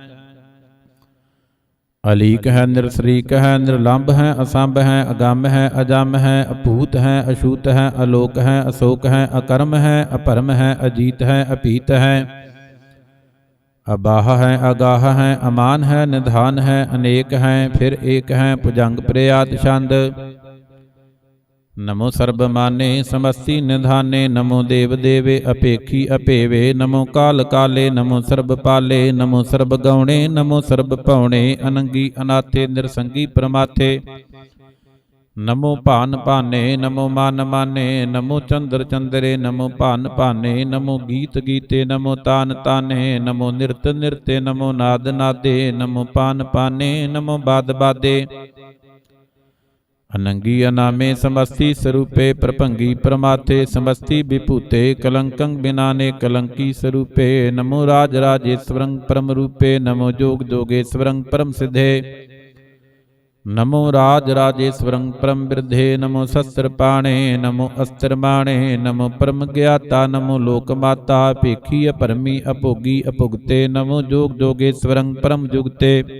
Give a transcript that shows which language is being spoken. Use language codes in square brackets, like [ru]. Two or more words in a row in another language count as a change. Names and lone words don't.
[bra] अलीक है निरसरीक है निर्लंब है असंभ है अगम है अजम है अभूत है अछूत है अलोक है अशोक है अकर्म है अपरम है अजीत है अपीत है अबाह है अगाह है अमान है निधान है अनेक है फिर एक है भुजंग प्रयात छंद नमो सर्वमाने समस्ति निधाने नमो देव देवे अपेखी अपेवे नमो काल काले नमो सर्वपाले नमो सर्वगौणे नमो सर्वपौणे अनंगी अनाथे निरसंगी परमाथे नमो भान भाने नमो मान माने नमो चंद्र चंद्रे नमो भान भाने नमो गीत गीते नमो तान ताने नमो निरत निरते नमो नाद नादे नमो पान पाने नमो बाद बादे अनंगी अनामे समस्ति स्वरूपे प्रभंगी प्रमाथे समस्ति विभूते कलंकं बिनाने कलंकी स्वरूपे नमो राज राजेश्वरं परम रूपे नमो जोग जोगेश्वरं परम सिद्धे नमो राज राजेश्वरं परम वृद्धे नमो शस्त्रपाणे नमो अस्त्रमाणे नमो परम ज्ञाता नमो लोकमाता पेखी अपरमी अभोगी अभुगते नमो जोग जोगेश्वरं परम जुगते